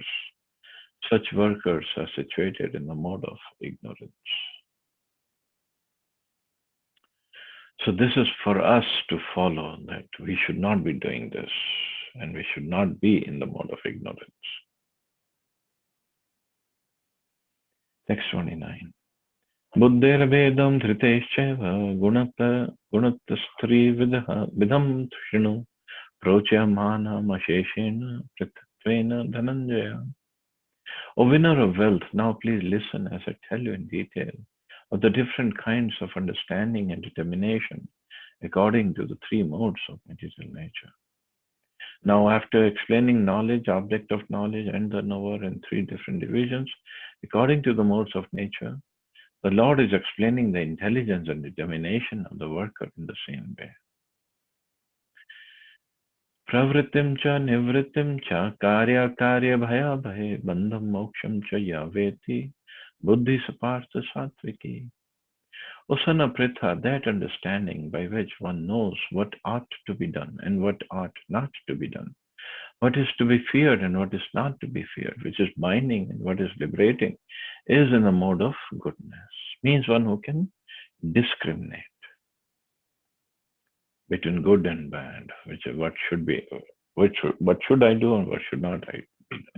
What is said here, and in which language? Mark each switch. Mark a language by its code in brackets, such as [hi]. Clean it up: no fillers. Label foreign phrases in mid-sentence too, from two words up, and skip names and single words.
[en] Such workers are situated in the mode of ignorance. So this is for us to follow, that we should not be doing this, and we should not be in the mode of ignorance. Text 29. [sa] बुद्धिर्वेदं धृतेश्चैव गुणतस्त्रि विधं शृणु प्रोच्यमानम् अशेषेण पृथक्त्वेन धनञ्जय. [en] O winner of wealth, now please listen as I tell you in detail of the different kinds of understanding and determination according to the three modes of material nature. Now, after explaining knowledge, object of knowledge, and the knower in three different divisions, according to the modes of nature, the Lord is explaining the intelligence and determination of the worker in the same way. [sa] प्रवृत्तिं च निवृत्तिं च कार्य भयाभये बन्धं मोक्षं च या वेत्ति बुद्धिः सा पार्थ सात्त्विकी. [en] O son of Pritha, that understanding by which one knows what ought to be done and what ought not to be done, what is to be feared and what is not to be feared, which is binding and what is liberating, is in the mode of goodness. Means one who can discriminate between good and bad, what should I do and what should not I be doing.